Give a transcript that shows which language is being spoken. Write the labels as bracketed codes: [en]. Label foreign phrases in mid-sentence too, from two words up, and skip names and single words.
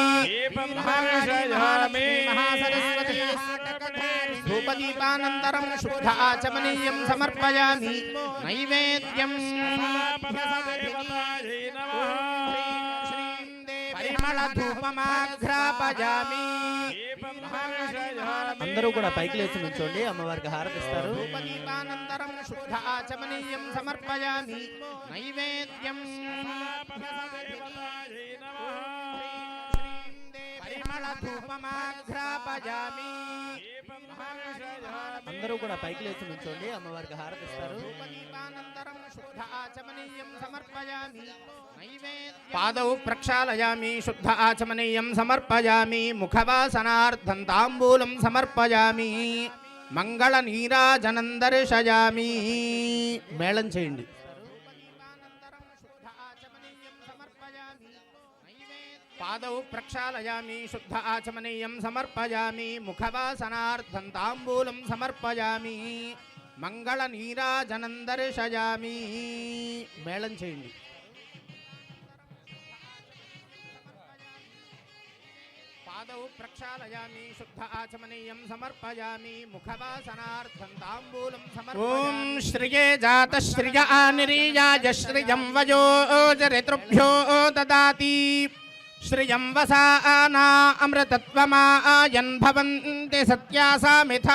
[sa] महासरस्वती धूपदीपानन्तरं शुद्ध आचमनीयं समर्पयामि नैवेद्यं परिमलधूपमाघ्रापयामि [te] అందరూ కూడా పైకి లేచి నుంచోండి అమ్మవారికి హారతిస్తారు [sa] धूपदीपानन्तरं शुद्ध आचमनीयं समर्पयामि नैवेद्यं परिमलधूपमाघ्रापयामि [te] అందరూ కూడా పైకి లేచి నుంచోండి అమ్మవారికి హారతిస్తారు [sa] धूपदीपानन्तरं शुद्ध आचमनीयं समर्पयामि नैवेद्यं पादौ प्रक्षालयामि शुद्ध आचमनीयं समर्पयामि मुखवासनार्थं ताम्बूलं समर्पयामि मंगళनीराजनं दर्शयामि [te] మేళం చేయండి [sa] पादौ प्रक्षालयामि शुद्ध आचमनीयं समर्पयामि मुखवासनार्थं ताम्बूलं समर्पयामि मंगళनीराजनं दर्शयामि [te] మేళం చేయండి [sa] पादौ प्रक्षालयामि शुद्ध आचमनीयं समर्पयामि मुखवासनार्थं ताम्बूलं समर्पयामि ॐ श्रिये जातश्रिय आनिरीयाय श्रियं वयोजरितृभ्यो ददाति श्रियं वसाना अमृतत्वमायन् भवन्ति सत्यासा मिथा